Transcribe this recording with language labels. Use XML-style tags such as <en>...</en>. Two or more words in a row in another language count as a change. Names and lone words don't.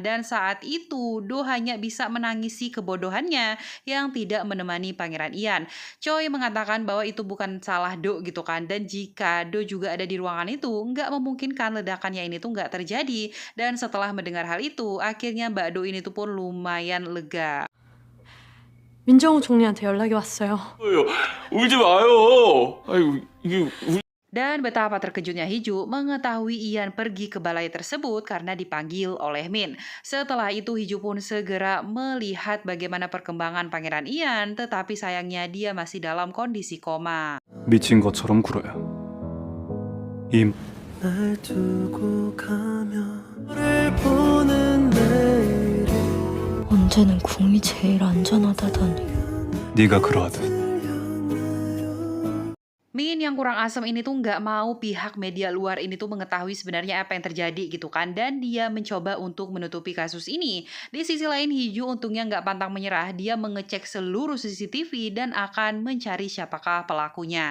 <id>Dan saat itu Do hanya bisa menangisi kebodohannya yang tidak menemani Pangeran Ian. Choi mengatakan bahwa itu bukan salah Do gitu kan. Dan jika Do juga ada di ruangan itu, nggak memungkinkan ledakannya ini tuh nggak terjadi. Dan setelah mendengar hal itu, akhirnya Mbak Do ini tuh pun lumayan lega.</id> <ko>민정우 총리한테 연락이 왔어요. 왜요? 울지 마요. 아이고 이게</ko> <id>Dan betapa terkejutnya Hiju mengetahui Ian pergi ke balai tersebut karena dipanggil oleh Min. Setelah itu Hiju pun segera melihat bagaimana perkembangan Pangeran Ian, tetapi sayangnya dia masih dalam kondisi koma.</id> <ko>미친 것처럼 굴어요. 이 날 두고 가면 너를 보는 내일이 언제는 궁이 제일 안전하다더니. 네가 그러하듯.</ko> <id>Min yang kurang asem ini tuh nggak mau pihak media luar ini tuh mengetahui sebenarnya apa yang terjadi gitu kan. Dan dia mencoba untuk menutupi kasus ini. Di sisi lain Hiju untungnya nggak pantang menyerah. Dia mengecek seluruh CCTV dan akan mencari siapakah pelakunya.</id>